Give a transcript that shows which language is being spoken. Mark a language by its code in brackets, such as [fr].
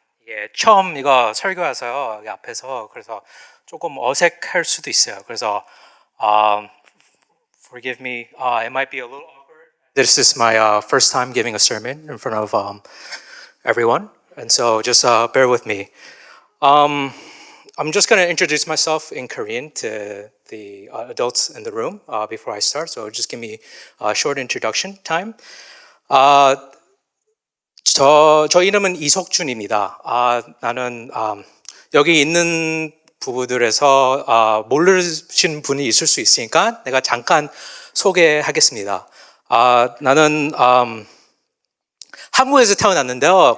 [ko] 이게 처음 이거 설교해서요. 여기 앞에서 그래서 조금 어색할 수도 있어요. 그래서 [en] um, forgive me. It might be a little awkward. This is my first time giving a sermon in front of everyone, and so just bear with me. I'm just going to introduce myself in Korean to the adults in the room before I start. So just give me a short introduction time. [ko] 저 이름은 이석준입니다. 나는 여기 있는 부부들에서 모르신 분이 있을 수 있으니까 내가 잠깐 소개하겠습니다. 나는 한국에서 태어났는데요.